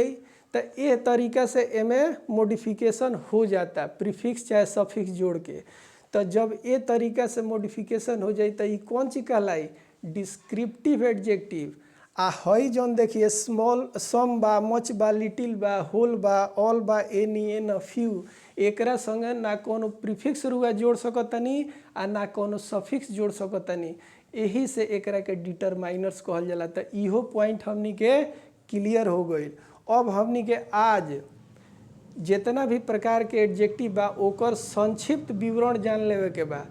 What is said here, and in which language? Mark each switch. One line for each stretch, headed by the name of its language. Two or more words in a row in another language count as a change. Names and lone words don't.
Bhojpuri: तो ये तरीका से एमे मॉडिफिकेशन हो जाता प्रीफिक्स चाहे सफिक्स जोड़ के। तो जब ये तरीका से मॉडिफिकेशन हो जाए तो ये कौन चीज कहलाई,
English: descriptive adjective.
Bhojpuri: आ हई जौन देखिए स्मॉल, सम बा, मच बा, लिटिल बा, होल बा, ऑल बा,
English: any, an, few,
Bhojpuri: एकरा संगे ना कोनो प्रीफिक्स रुआ जोड़ सकतनी आ ना कोनो सफिक्स जोड़ सकतनी। यही से एकरा के डिटरमाइनर्स कहल जाला। तो इहो पॉइंट हमनी के क्लियर हो गई। अब हमनी के आज जितना भी प्रकार के एडजेक्टिव बा ओकर संक्षिप्त विवरण जान लेवे के बा।